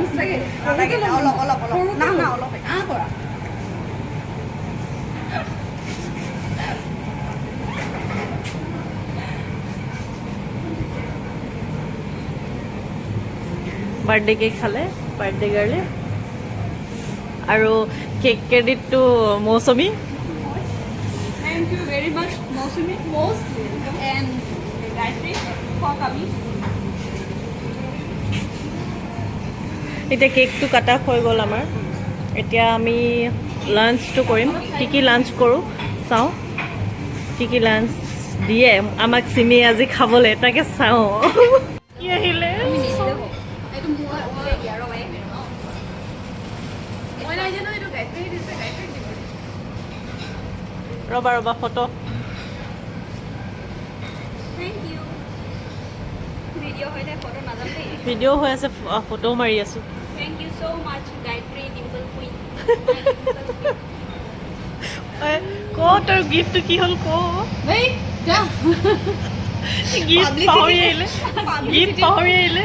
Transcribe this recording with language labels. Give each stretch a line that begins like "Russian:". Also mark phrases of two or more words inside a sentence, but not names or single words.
English: birthday cake
Assamese: খালে বাৰ্থডে গাৰ্লে আৰু কেক ক্ৰেডিটটো মৌচুমী
English: Thank you very much, Mosumi. Most welcome. And Gayatri for coming.
Assamese: এতিয়া কেকটো কাটা হৈ গ'ল আমাৰ এতিয়া আমি লাঞ্চটো কৰিম কি লাঞ্চ কৰোঁ চাওঁ কি লাঞ্চ দিয়ে আমাক চিমি আজি খাবলৈ তাকে চাওঁ কি আহিলে ৰবা ৰবা ফটো
English: Thank you.
Assamese: Video হৈ যায় ফটো নাযাম দেই ভিডিঅ' হৈ আছে ফটো মাৰি আছোঁ
English: Thank you so much, Gayatri Dimple Queen.
Assamese: ক তোৰ গিফ্টটো কি হ'ল ক
English: Wait, ja.
Assamese: গিফ্ট পাহৰি আহিলে গিফ্ট পাহৰি আহিলে